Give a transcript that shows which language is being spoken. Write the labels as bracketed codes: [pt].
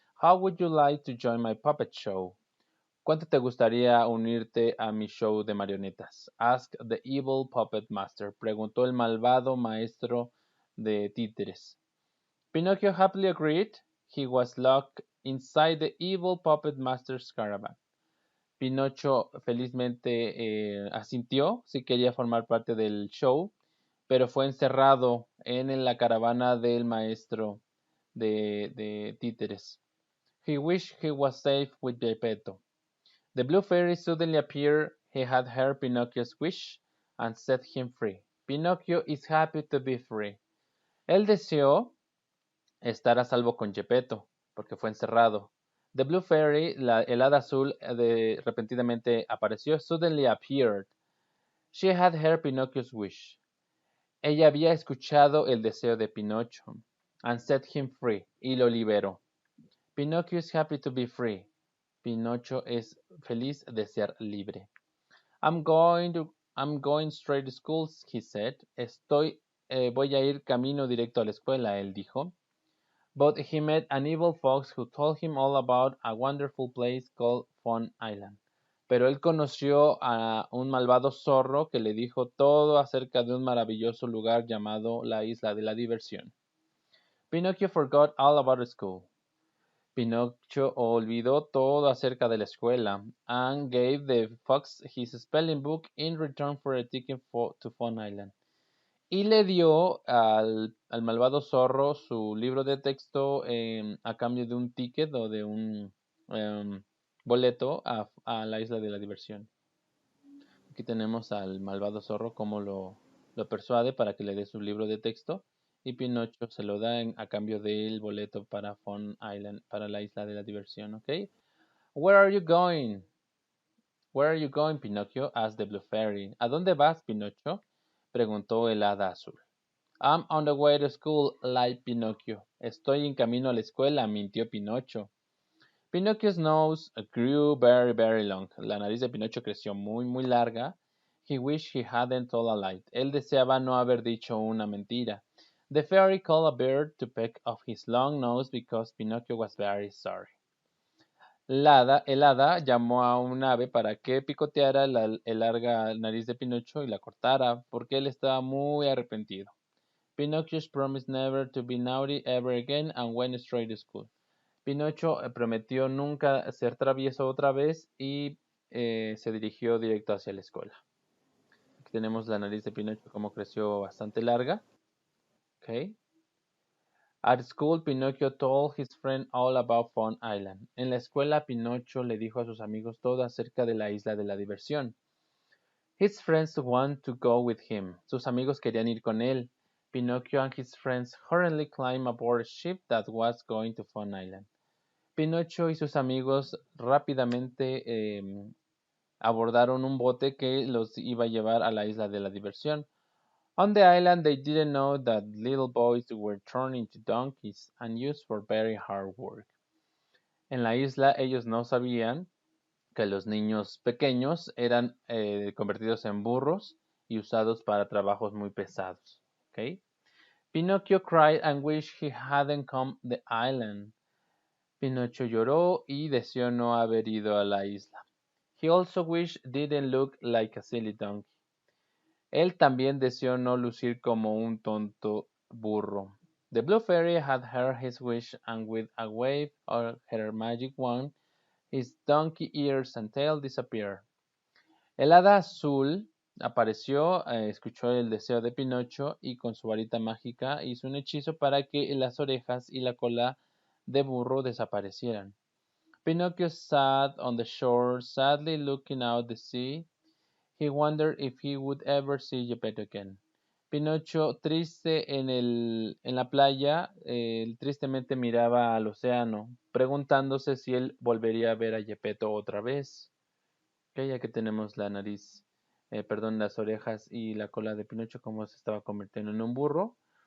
[en] How would you like to join my puppet show? [es] ¿Cuánto te gustaría unirte a mi show de marionetas? [en] Asked the evil puppet master. [es] Preguntó el malvado maestro de títeres. [en] Pinocchio happily agreed. He was locked inside the evil puppet master's caravan. [es] Pinocho felizmente asintió, si quería formar parte del show, pero fue encerrado en la caravana del maestro de títeres. [en] He wished he was safe with Geppetto. The blue fairy suddenly appeared. He had heard Pinocchio's wish and set him free. Pinocchio is happy to be free. [es] Él deseó estar a salvo con Geppetto, porque fue encerrado. The Blue Fairy, el hada azul, repentinamente apareció. [en] Suddenly appeared. She had heard Pinocchio's wish. [es] Ella había escuchado el deseo de Pinocho. [en] And set him free. [es] Y lo liberó. [en] Pinocchio is happy to be free. [es] Pinocho es feliz de ser libre. [en] I'm going straight to school, he said. [es] Voy a ir camino directo a la escuela, él dijo. [en] But he met an evil fox who told him all about a wonderful place called Fun Island. [es] Pero él conoció a un malvado zorro que le dijo todo acerca de un maravilloso lugar llamado la Isla de la Diversión. [en] Pinocchio forgot all about school. [es] Pinocho olvidó todo acerca de la escuela [en] and gave the fox his spelling book in return for a ticket to Fun Island. [es] Y le dio al malvado zorro su libro de texto a cambio de un ticket o de un boleto a la isla de la diversión. Aquí tenemos al malvado zorro cómo lo persuade para que le dé su libro de texto y Pinocho se lo da a cambio del boleto para Fun Island, para la isla de la diversión, ¿ok? [en] Where are you going? Where are you going, Pinocchio? Asked the Blue Fairy. [es] ¿A dónde vas, Pinocho? Preguntó el hada azul. [en] I'm on the way to school, lied Pinocchio. [es] Estoy en camino a la escuela, mintió Pinocho. [en] Pinocchio's nose grew very, very long. [es] La nariz de Pinocho creció muy, muy larga. [en] He wished he hadn't told a lie. [es] Él deseaba no haber dicho una mentira. [en] The fairy called a bird to peck off his long nose because Pinocchio was very sorry. [es] El hada llamó a un ave para que picoteara la larga nariz de Pinocho y la cortara, porque él estaba muy arrepentido. [en] Pinocchio's promised never to be naughty ever again and went straight to school. [es] Pinocho prometió nunca ser travieso otra vez y se dirigió directo hacia la escuela. Aquí tenemos la nariz de Pinocho como creció bastante larga. [en] Okay. At school, Pinocchio told his friend all about Fun Island. [es] En la escuela, Pinocho le dijo a sus amigos todo acerca de la isla de la diversión. [en] His friends want to go with him. [es] Sus amigos querían ir con él. [en] Pinocchio and his friends hurriedly climbed aboard a ship that was going to Fun Island. [es] Pinocho y sus amigos rápidamente abordaron un bote que los iba a llevar a la isla de la diversión. [en] On the island, they didn't know that little boys were turned into donkeys and used for very hard work. [es] En la isla, ellos no sabían que los niños pequeños eran convertidos en burros y usados para trabajos muy pesados. [en] Okay? Pinocchio cried and wished he hadn't come the island. [es] Pinocho lloró y deseó no haber ido a la isla. [en] He also wished didn't look like a silly donkey. [es] Él también deseó no lucir como un tonto burro. [en] The Blue Fairy had heard his wish, and with a wave of her magic wand, his donkey ears and tail disappeared. [es] El hada azul apareció, escuchó el deseo de Pinocho y con su varita mágica hizo un hechizo para que las orejas y la cola de burro desaparecieran. [en] Pinocchio sat on the shore, sadly looking out the sea. He wondered if he would ever see Geppetto again. [es] Pinocho, triste en la playa, tristemente miraba al océano, preguntándose si él volvería a ver a Geppetto otra vez. Okay, ya que tenemos la nariz, las orejas y la cola de Pinocho, como se estaba convirtiendo en un burro.